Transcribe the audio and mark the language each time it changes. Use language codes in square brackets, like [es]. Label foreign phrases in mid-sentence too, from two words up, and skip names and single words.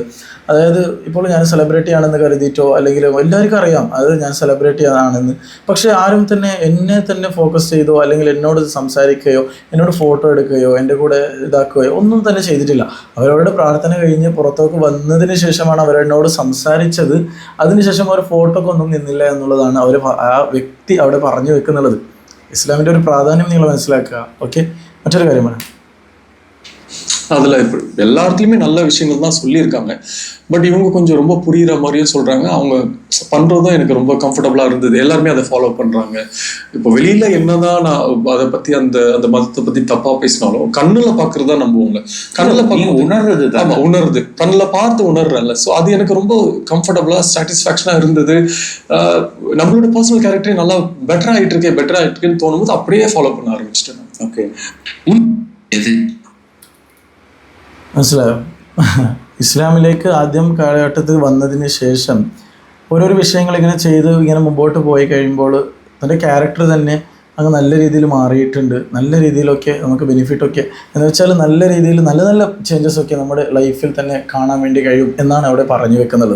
[ml] അതായത് ഇപ്പോൾ ഞാൻ സെലിബ്രിറ്റി ആണെന്ന് കരുതിയിട്ടോ അല്ലെങ്കിൽ എല്ലാവർക്കും അറിയാം അത് ഞാൻ സെലിബ്രിറ്റി ആണെന്ന്, പക്ഷേ ആരും തന്നെ എന്നെ തന്നെ ഫോക്കസ് ചെയ്തോ അല്ലെങ്കിൽ എന്നോട് സംസാരിക്കുകയോ എന്നോട് ഫോട്ടോ എടുക്കുകയോ എൻ്റെ കൂടെ ഇതാക്കുകയോ ഒന്നും തന്നെ ചെയ്തിട്ടില്ല. അവരവരുടെ പ്രാർത്ഥന കഴിഞ്ഞ് പുറത്തേക്ക് വന്നതിന് ശേഷമാണ് അവരെന്നോട് സംസാരിച്ചത്. അതിനുശേഷം അവർ ഫോട്ടോക്ക് ഒന്നും നിന്നില്ല എന്നുള്ളതാണ് അവർ ആ വ്യക്തി അവിടെ പറഞ്ഞു വെക്കുന്നുള്ളത്. ഇസ്ലാമിൻ്റെ ഒരു പ്രാധാന്യം നിങ്ങൾ മനസ്സിലാക്കുക. ഓക്കെ, മറ്റൊരു കാര്യമാണ് [ta] அதில் இப்போ எல்லாத்துலேயுமே நல்ல விஷயங்கள் தான் சொல்லியிருக்காங்க. பட் இவங்க கொஞ்சம் ரொம்ப புரிகிற மாதிரியும் சொல்கிறாங்க. அவங்க பண்ணுறதும் எனக்கு ரொம்ப கம்ஃபர்டபுளாக இருந்தது. எல்லாருமே அதை ஃபாலோ பண்ணுறாங்க. இப்போ வெளியில் என்னதான் நான் அதை பற்றி அந்த மதத்தை பற்றி தப்பாக பேசினாலும் கண்ணில் பார்க்குறது தான் நம்புவாங்க. கண்ணில் பார்க்க உணர்றது தான். ஆமாம், உணருது, கண்ணில் பார்த்து உணர்றேன்ல. ஸோ அது எனக்கு ரொம்ப கம்ஃபர்டபுளாக சாட்டிஸ்ஃபேக்ஷனாக இருந்தது. நம்மளோட [en] personal character [ta] நல்லா பெட்டர் ஆகிட்டு இருக்கேன்னு தோணும்போது அப்படியே ஃபாலோ பண்ண ஆரம்பிச்சிட்டேன். [ml] ഓക്കെ, മനസ്സിലായോ? ഇസ്ലാമിലേക്ക് ആദ്യം കാലഘട്ടത്തിൽ വന്നതിന് ശേഷം ഓരോരോ വിഷയങ്ങൾ ഇങ്ങനെ ചെയ്ത് ഇങ്ങനെ മുമ്പോട്ട് പോയി കഴിയുമ്പോൾ തൻ്റെ ക്യാരക്ടർ തന്നെ അങ്ങ് നല്ല രീതിയിൽ മാറിയിട്ടുണ്ട്. നല്ല രീതിയിലൊക്കെ നമുക്ക് ബെനിഫിറ്റൊക്കെ എന്ന് വെച്ചാൽ നല്ല രീതിയിൽ നല്ല നല്ല ചേഞ്ചസൊക്കെ നമ്മുടെ ലൈഫിൽ തന്നെ കാണാൻ വേണ്ടി കഴിയും എന്നാണ് അവിടെ പറഞ്ഞു വെക്കുന്നത്.